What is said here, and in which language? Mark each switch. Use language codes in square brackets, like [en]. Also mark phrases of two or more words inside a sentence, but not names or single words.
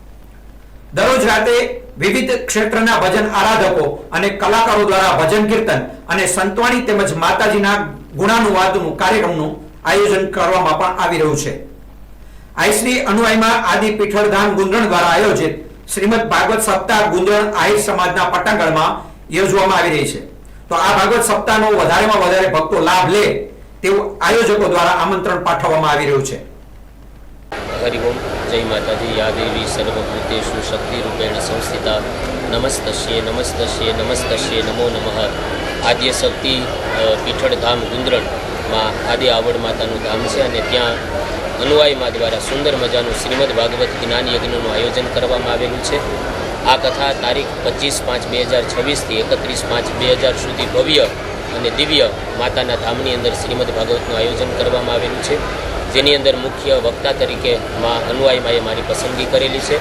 [gu] દરરોજ રાતે વિવિધ ક્ષેત્રના ભજન આરાધકો અને કલાકારો દ્વારા ભજન કીર્તન અને સંતવાણી તેમજ માતાજીના ગુણાનુવાદનું કાર્યક્રમનું આયોજન કરવામાં પણ આવી રહ્યું છે। આઈ શ્રી અનુયાયીમાં આદિ પીઠળ ધામ ગુંદણ દ્વારા આયોજિત શ્રીમદ ભાગવત સપ્તાહ ગુંદણ આહિર સમાજના પટાંગણમાં યોજવામાં આવી રહી છે। તો આ ભાગવત સપ્તાહનો વધારેમાં વધારે ભક્તો લાભ લે તેવું આયોજકો દ્વારા આમંત્રણ પાઠવવામાં આવી રહ્યું છે। [hi] हरि ओम जय माताजी [sa] या देवी सर्वभूतेषु शक्ति रूपेण संस्थिता नमस्तस्ये नमस्तस्ये नमस्तस्ये नमो नमः। [gu] આદ્ય શક્તિ પીઠળ ધામ ગુંદરણ માં આદિ આવડ માતાનું ધામ છે અને ત્યાં અનુયાયી મા દ્વારા સુંદર મજાનું શ્રીમદ ભાગવત જ્ઞાન યજ્ઞનું આયોજન કરવામાં આવેલું છે। આ કથા તારીખ 25/5/2026 થી 31/5/2000 સુધી ભવ્ય અને દિવ્ય માતાના ધામની અંદર શ્રીમદ ભાગવતનું આયોજન કરવામાં આવેલું છે, જેની અંદર મુખ્ય વક્તા તરીકે માં અનુયાયી માએ મારી પસંદગી કરેલી છે।